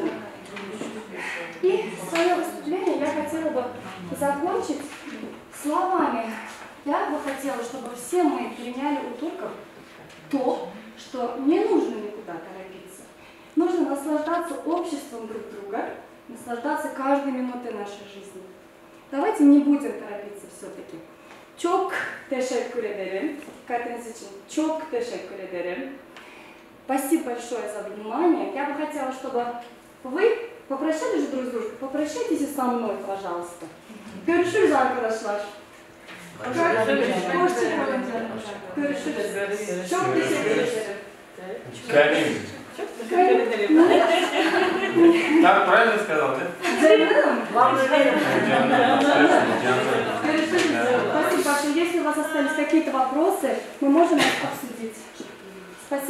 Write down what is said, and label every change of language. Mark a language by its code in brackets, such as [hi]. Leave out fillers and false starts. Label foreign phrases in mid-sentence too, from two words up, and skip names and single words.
[ru] И свое выступление я хотела бы закончить словами. Я бы хотела, чтобы все мы переняли у турков то, что не нужно никуда торопиться. Нужно наслаждаться обществом друг друга, наслаждаться каждой минутой нашей жизни. Давайте не будем торопиться все-таки. [tr] Çok teşekkür ederim. Dikkatiniz için çok teşekkür ederim. [ru] Спасибо большое за внимание. Я бы хотела, чтобы вы попрощались друг с дружкой. Попрощайтесь со мной, пожалуйста. [tr] Görüşürüz arkadaşlar. Hoşçakalın. Görüşürüz. Çok teşekkür ederim. [ru] Карим. Так правильно сказал, да? Спасибо большое. Если у вас остались какие-то вопросы, мы можем их обсудить. Спасибо.